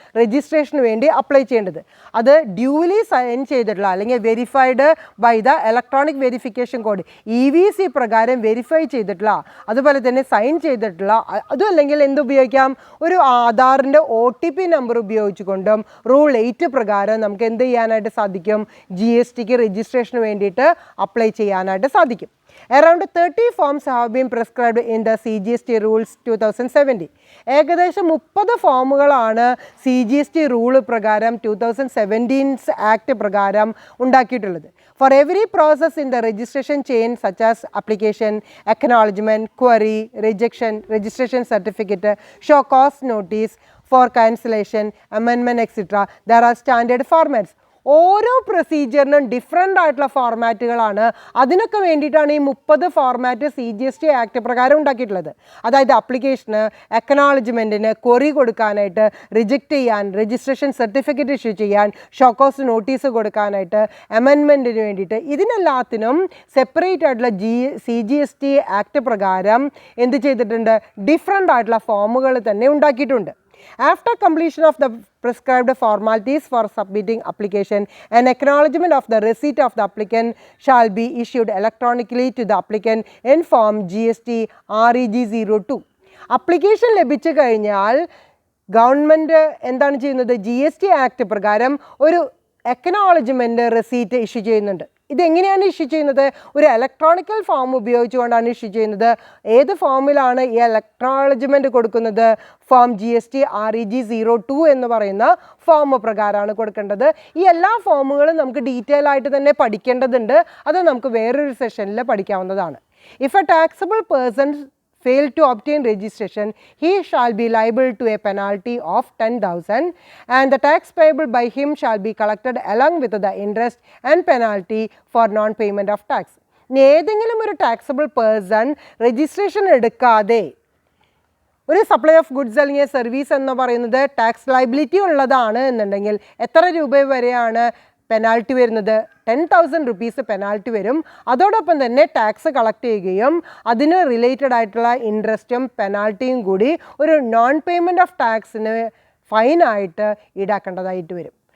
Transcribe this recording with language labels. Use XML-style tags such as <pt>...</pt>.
<ml>Registration വേണ്ടി apply ചെയ്യേണ്ടത്. അത് ഡ്യൂലി സൈൻ ചെയ്തിട്ടുള്ള അല്ലെങ്കിൽ verified by the electronic verification code EVC പ്രകാരം വെരിഫൈ ചെയ്തിട്ടുള്ള അതുപോലെ തന്നെ സൈൻ ചെയ്തിട്ടുള്ള അതും അല്ലെങ്കിൽ എന്തുപയോഗിക്കാം? ഒരു ആധാറിൻ്റെ OTP നമ്പർ ഉപയോഗിച്ചുകൊണ്ടും റൂൾ 8 പ്രകാരം നമുക്ക് എന്ത് ചെയ്യാനായിട്ട് സാധിക്കും? GSTക്ക് രജിസ്ട്രേഷന് വേണ്ടിയിട്ട് അപ്ലൈ ചെയ്യാനായിട്ട് സാധിക്കും.</ml> <en>Around 30 forms have been prescribed in the CGST rules 2017.</en> <ml>ഏകദേശം 30 ഫോമുകളാണ് CGST റൂൾ പ്രകാരം 2017 ആക്ട് പ്രകാരം ഉണ്ടാക്കിയിട്ടുള്ളത്.</ml> <en>For every process in the registration chain such as application, acknowledgement, query, rejection, registration certificate, show cause notice, for cancellation, amendment, etc. there are standard formats.</en> <ml>ഓരോ പ്രൊസീജിയറിനും different ആയിട്ടുള്ള ഫോർമാറ്റുകളാണ്. അതിനൊക്കെ വേണ്ടിയിട്ടാണ് ഈ 30 format CGST act പ്രകാരം ഉണ്ടാക്കിയിട്ടുള്ളത്. അതായത് അപ്ലിക്കേഷന്, അക്നോളജ്മെൻറ്റിന്, ക്വറി കൊടുക്കാനായിട്ട്, reject ചെയ്യാൻ, രജിസ്ട്രേഷൻ സർട്ടിഫിക്കറ്റ് ഇഷ്യൂ ചെയ്യാൻ, ഷോക്കോസ് നോട്ടീസ് കൊടുക്കാനായിട്ട്, അമെൻമെൻറ്റിന് വേണ്ടിയിട്ട്, ഇതിനെല്ലാത്തിനും സെപ്പറേറ്റ് ആയിട്ടുള്ള CGST ആക്ട് പ്രകാരം എന്ത് ചെയ്തിട്ടുണ്ട്? ഡിഫറെൻ്റ് ആയിട്ടുള്ള ഫോമുകൾ തന്നെ ഉണ്ടാക്കിയിട്ടുണ്ട്.</ml> <en>After completion of the prescribed formalities for submitting application, an acknowledgement of the receipt of the applicant shall be issued electronically to the applicant in form GST REG 02.</en> <ml>Application ലഭിച്ചു കഴിഞ്ഞാൽ government എന്താണ് ചെയ്യുന്നത്? GST act പ്രകാരം ഒരു acknowledgement receipt issue ചെയ്യുന്നുണ്ട്. ഇതെങ്ങനെയാണ് issue ചെയ്യുന്നത്? ഒരു ഇലക്ട്രോണിക്കൽ ഫോം ഉപയോഗിച്ചുകൊണ്ടാണ് ഇഷ്യൂ ചെയ്യുന്നത്. ഏത് ഫോമിലാണ് ഈ അക്നോളജ്മെൻറ്റ് കൊടുക്കുന്നത്? ഫോം GST REG 02 എന്ന് പറയുന്ന ഫോം പ്രകാരമാണ് കൊടുക്കേണ്ടത്. ഈ എല്ലാ ഫോമുകളും നമുക്ക് ഡീറ്റെയിൽ ആയിട്ട് തന്നെ പഠിക്കേണ്ടതുണ്ട്. അത് നമുക്ക് വേറൊരു സെഷനിൽ പഠിക്കാവുന്നതാണ്.</ml> <en>If a taxable person fail to obtain registration, he shall be liable to a penalty of 10,000 and the tax payable by him shall be collected along with the interest and penalty for non-payment of tax.</en> <ml>ഏതെങ്കിലും ഒരു taxable person registration എടുക്കാതെ ഒരു supply of goods അല്ലെങ്കിൽ service എന്ന് പറയുന്നത് tax liability ഉള്ളതാണ് എന്നുണ്ടെങ്കിൽ എത്ര രൂപ വരെയാണ് പെനാൽറ്റി വരുന്നത്? 10,000 rupees പെനാൽറ്റി വരും. അതോടൊപ്പം തന്നെ ടാക്സ് കളക്ട് ചെയ്യുകയും അതിന് റിലേറ്റഡ് ആയിട്ടുള്ള ഇൻട്രസ്റ്റും പെനാൽറ്റിയും കൂടി ഒരു നോൺ പേയ്മെൻറ്റ് ഓഫ് ടാക്സിന് ഫൈനായിട്ട് ഈടാക്കേണ്ടതായിട്ട് വരും.</ml>